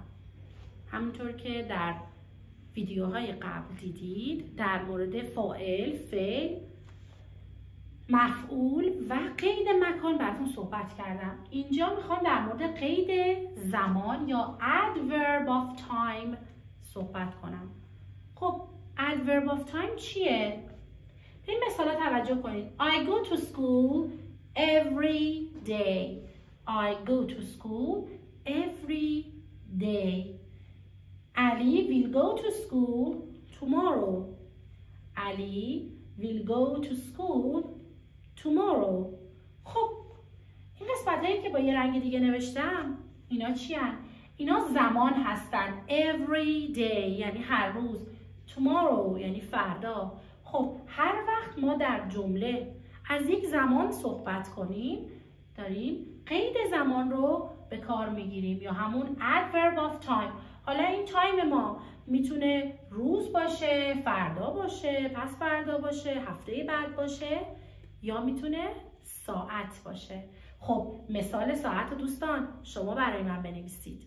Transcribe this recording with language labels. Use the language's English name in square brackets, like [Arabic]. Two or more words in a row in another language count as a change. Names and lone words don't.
[Persian] همونطور که در ویدیوهای قبل دیدید در مورد فاعل، فعل، مفعول و قید مکان براتون صحبت کردم. اینجا میخوام در مورد قید زمان یا [English] adverb of time [Persian] صحبت کنم. خب [English] adverb of time [Persian] چیه؟ به این مثالا توجه کنید. [English] I go to school every day. I go to school every day. Ali will go to school tomorrow. Ali will go to school tomorrow. [Persian] خب این قسمت هایی که با یه رنگ دیگه نوشتم اینا چی هن؟ اینا زمان هستن. [English] Every day [Persian] یعنی هر روز. Tomorrow یعنی فردا. خب هر وقت ما در جمله از یک زمان صحبت کنیم داریم قید زمان رو به کار میگیریم یا همون [English] adverb of time. [Persian] حالا این تایم ما میتونه روز باشه، فردا باشه، پس فردا باشه، هفته بعد باشه یا میتونه ساعت باشه. خب مثال ساعت دوستان شما برای من بنویسید.